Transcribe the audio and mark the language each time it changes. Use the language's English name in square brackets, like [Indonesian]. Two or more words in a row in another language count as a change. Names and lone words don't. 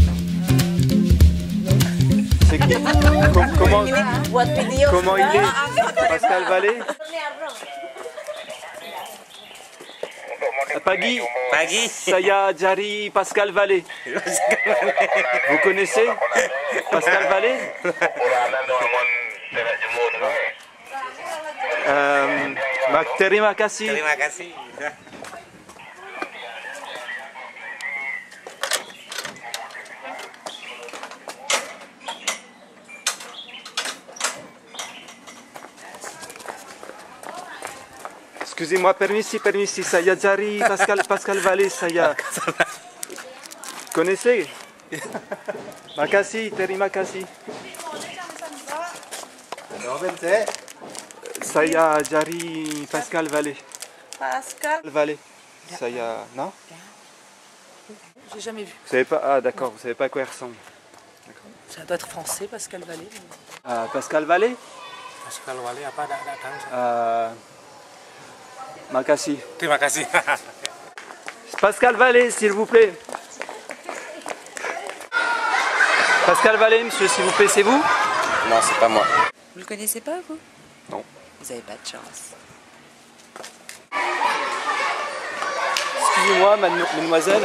[French] C'est qui? Comment il est? Pascal Vallée? Paggy. [Indonesian] Saya Diary, Pascal Vallée. [French] Vous connaissez? Pascal Vallée? [Indonesian] Terima kasih. [French] Excusez-moi, [Indonesian] permisi, Saya Diary, Pascal Vallée, Saya. Connaissez? Makasih, terima kasih. Saya Diary, Pascal Vallée. Pascal. [French] Vallée. Saya, non? J'ai jamais vu. Vous savez pas? Ah d'accord, vous savez pas à quoi il ressemble. Ça doit être français, Pascal Vallée. Pascal Vallée? [Indonesian] Pascal Vallée apa datang? Makasih. Terima kasih. [French] Pascal Vallée, s'il vous plaît. Pascal Vallée, monsieur, s'il vous plaît, c'est vous? Non, c'est pas moi. Vous le connaissez pas, vous? Non. Vous avez pas de chance. Excusez-moi, mademoiselle.